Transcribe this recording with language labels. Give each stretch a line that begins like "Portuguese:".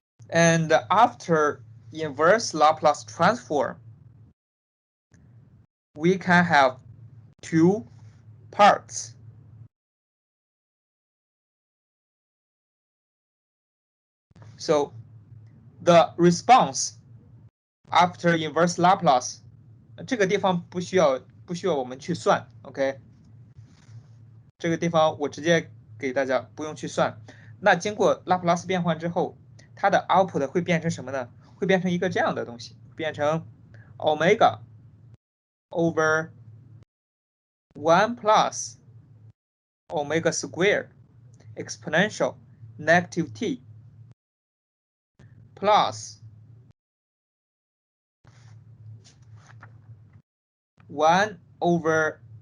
English: And after inverse Laplace transform, we can have two parts. So the response after inverse Laplace,
Chinese: 这个地方不需要我们去算
English: ，OK？
Chinese: 这个地方我直接给大家不用去算。那经过拉普拉斯变换之后，它的 output 会变成什么呢？会变成一个这样的东西，变成
English: omega over 1 plus omega square exponential negative t plus 1 over